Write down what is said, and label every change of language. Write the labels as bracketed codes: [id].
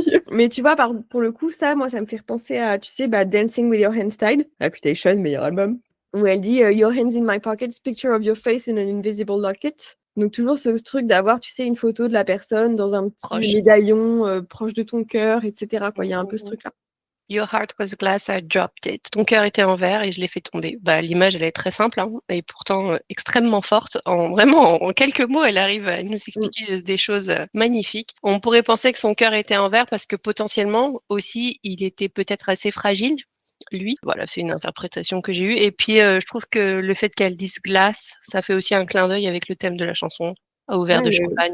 [fr] Mais tu vois, pour le coup, ça, moi, ça me fait repenser à, tu sais, Dancing with Your Hands Tied, Reputation, meilleur album, où elle dit [en] Your hands in my pockets, picture of your face in an invisible locket. [fr] Donc toujours ce truc d'avoir, tu sais, une photo de la personne dans un petit médaillon proche de ton cœur, etc. Quoi, il y a un peu ce truc-là. [en] Your heart was glass, I dropped it. [fr] Ton cœur était en verre et je l'ai fait tomber. Bah, l'image, elle est très simple hein, et pourtant extrêmement forte. En quelques mots, elle arrive à nous expliquer des choses magnifiques. On pourrait penser que son cœur était en verre parce que potentiellement aussi, il était peut-être assez fragile. Lui, voilà, c'est une interprétation que j'ai eue. Et puis, je trouve que le fait qu'elle dise glace, ça fait aussi un clin d'œil avec le thème de la chanson, au verre de champagne,